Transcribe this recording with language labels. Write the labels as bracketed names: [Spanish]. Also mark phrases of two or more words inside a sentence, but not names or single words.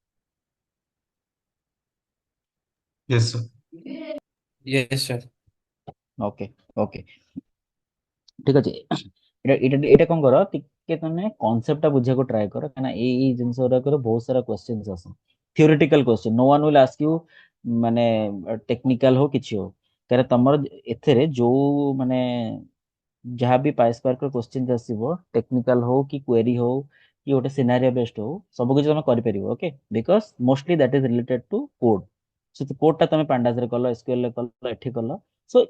[English] Yes, sir. Yes, sir. okay okay [Odia] ଠିକ ଅଛି ଏଇଟା ଏଇଟା ଏଇଟା କଣ କର ଟିକେ ତମେ କନସେପ୍ଟ ଟା ବୁଝିବାକୁ ଟ୍ରାଏ କର କାହିଁକି ନା ଏଇ ଜିନିଷ ଗୁଡାକରେ ବହୁତ ସାରା କ୍ୱେଶ୍ଚନ୍ସ ଆସେ [English] theoretical question no one will ask you [Odia] ମାନେ ଟେକ୍ନିକାଲ ହଉ କିଛି ହଉ କାରଣ ତମର ଏଥିରେ ଯୋଉ ମାନେ ଯାହା ବି [English] PySpark question [Odia] ଆସିବ ଟେକ୍ନିକାଲ ହଉ କି କ୍ୱେରି ହଉ କି ଗୋଟେ [English] scenario based [Odia] ହଉ ସବୁ କିଛି ତମେ କରିପାରିବ [English] okay because mostly that is related to code so [Odia] କୋଡଟା ତମେ ପାଣ୍ଡାସରେ କଲ ଏସକ୍ୟୁଏଲ ରେ କଲ ଏଠି କଲ ସୋ